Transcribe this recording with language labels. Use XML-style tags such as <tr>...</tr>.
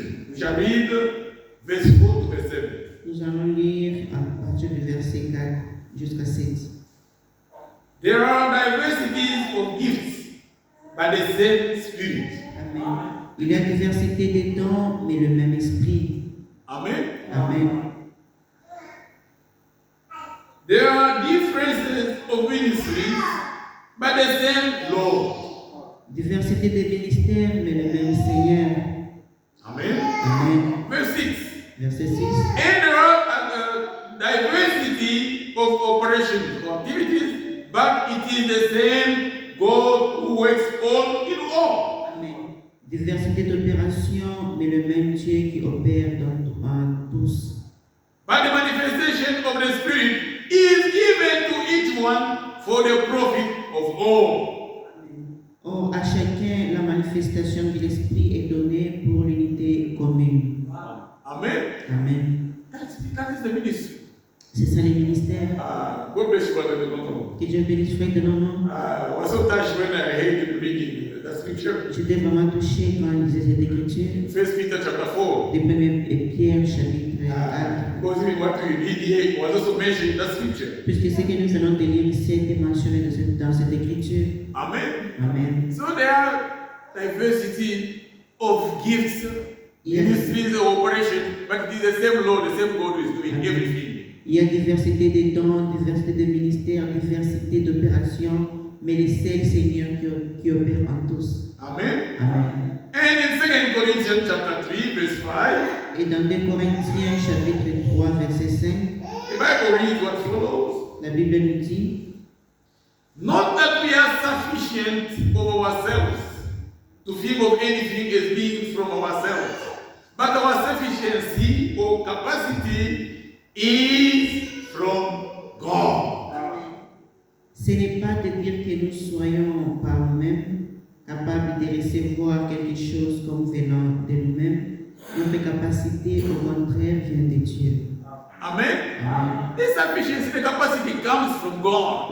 <en>We shall read verse 4 to verse 7.</en> <fr>Nous allons lire à partir du verset 4 jusqu'à 7.</fr> <en>There are diversities of gifts, but the same Spirit. Amen.</en> <fr>Il y a diversité des dons, mais le même esprit. Amen. Amen.</fr> <en>There are differences of ministries, but the same Lord.</en> <fr>Diversité des ministères, mais le même Seigneur. Amen. Amen.</fr> <en>Verse 6.</en> <fr>Verset 6.</fr> <en>And there are diversity of operations or activities, but it is the same God who works all in all. Amen.</en> <fr>Diversité d'opérations, mais le même Dieu qui opère en tous.</fr> <en>But the manifestation of the Spirit is given to each one for the profit of all.</en> <fr>Or, à chacun, la manifestation de l'Esprit est donnée pour l'unité commune. Amen. Amen.</fr> <en>That is the ministry.</en> <fr>C'est ça les ministères.</fr> <en>God bless you, brother. No.</en> <fr>Que Dieu bénisse frère de nos noms.</fr> <en>I was so touched when I heard you reading the scripture.</en> <fr>J'étais vraiment touché quand il disait cette écriture.</fr> <en>1 Peter chapter 4.</en> <fr>Des 1 Pierre chapitre 4.</fr> <en>Because even what we read here was also mentioned in the scripture.</en> <fr>Puisque ce que nous venons de lire ici a été mentionné dans cette écriture. Amen. Amen.</fr> <en>So there are diversity of gifts, Yes. ministries, of operation, but it is the same Lord, the same God who is doing everything.</en> <fr>Il y a diversité des dons, diversité de ministères, diversité d'opérations, mais les seuls Seigneurs qui opèrent en tous. Amen. Amen.</fr> <en>And in 2 Corinthians chapter 3, verse 5,</en> <fr>Et dans 2 Corinthiens chapitre 3 verset 5,</fr> <en>the Bible reads what follows.</en> <fr>la Bible nous dit,</fr> <en>Not that we are sufficient of ourselves to think of anything as being from ourselves, but our sufficiency or capacity is from God.</en> <fr>ce n'est pas de dire que nous soyons par nous-mêmes capables de recevoir quelque chose comme venant de nous-mêmes. Notre capacité, au contraire, vient de Dieu. Amen. Amen.</fr> <en>This sufficiency, the capacity comes from God.</en>